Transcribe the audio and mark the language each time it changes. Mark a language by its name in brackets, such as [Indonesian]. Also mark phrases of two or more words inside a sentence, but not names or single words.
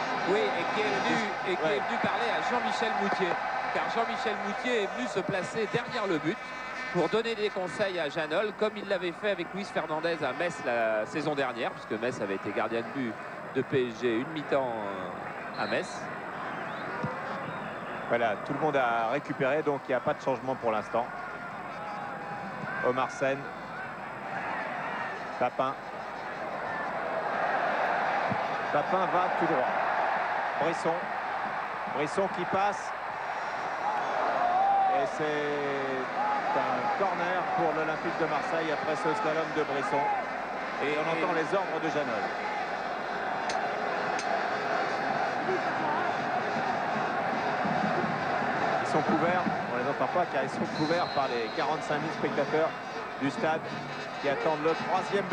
[French] Oui, et qui est venu parler à Jean-Michel Moutier, car Jean-Michel Moutier est venu se placer derrière le but pour donner des conseils à Janol, comme il l'avait fait avec Luis Fernandez à Metz la saison dernière, puisque Metz avait été gardien de but de PSG une mi-temps à Metz. Voilà, tout le monde a récupéré, donc il n'y a pas de changement pour l'instant. Omar Sen. Papin. Papin va tout droit. Brisson. Brisson qui passe. Et c'est un corner pour l'Olympique de Marseille après ce slalom de Brisson. Et on entend les ordres de Janol. Ils sont couverts, on ne les entend pas car ils sont couverts par les 45 000 spectateurs du stade qui attendent le 3e but.